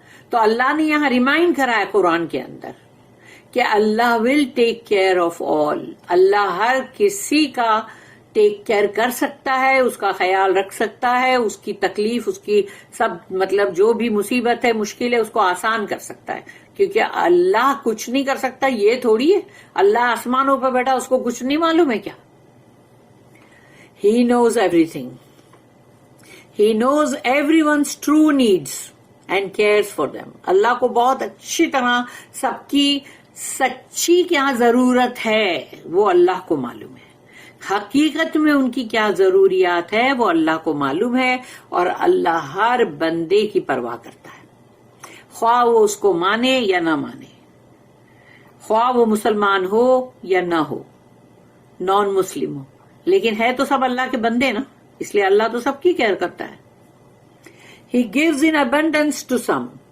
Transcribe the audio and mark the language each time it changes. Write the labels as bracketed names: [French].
[Urdu] تو اللہ نے یہاں ریمائنڈ کرا ہے قرآن کے اندر کہ اللہ [English] will take care of all, [Urdu] اللہ ہر کسی کا ٹیک کیئر کر سکتا ہے، اس کا خیال رکھ سکتا ہے، اس کی تکلیف، اس کی سب مطلب جو بھی مصیبت ہے، مشکل ہے، اس کو آسان کر سکتا ہے، کیونکہ اللہ کچھ نہیں کر سکتا یہ تھوڑی ہے، اللہ آسمانوں پہ بیٹھا، اس کو کچھ نہیں معلوم ہے کیا؟ [English] He knows everything. He knows everyone's true needs and cares for them. [Urdu] اللہ کو بہت اچھی طرح سب کی سچی کیا ضرورت ہے وہ اللہ کو معلوم ہے، حقیقت میں ان کی کیا ضروریات ہے وہ اللہ کو معلوم ہے، اور اللہ ہر بندے کی پرواہ کرتا ہے، خواہ وہ اس کو مانے یا نہ مانے، خواہ وہ مسلمان ہو یا نہ ہو، نان مسلم ہو، لیکن ہے تو سب اللہ کے بندے نا، اس لیے اللہ تو سب کی کیئر کرتا ہے۔ [English] He gives in abundance to some.